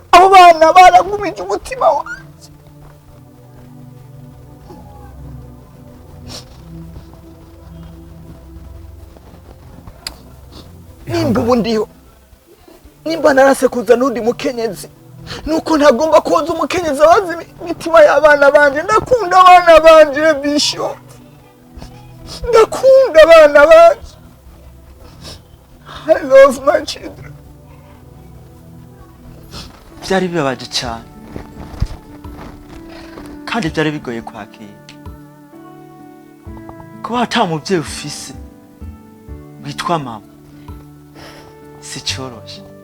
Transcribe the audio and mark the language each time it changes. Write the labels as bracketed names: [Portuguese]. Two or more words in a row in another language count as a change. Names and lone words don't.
[Rundi] Abo bana baragumije umutima wanje. Nimba ubu ndiho, nimba narase kuza n'undi mukenyezi, nuko ntagomba koza umukenyezi abazi imitima y'abana banje. Ndakunda abana banje Bishop, ndakunda abana banje. [English] I love my children. [Rundi] Byari bibabaje cyane kandi byari bigoye kwakira kuba ata mubyeyi ufise witwa mama, si cyoroshye.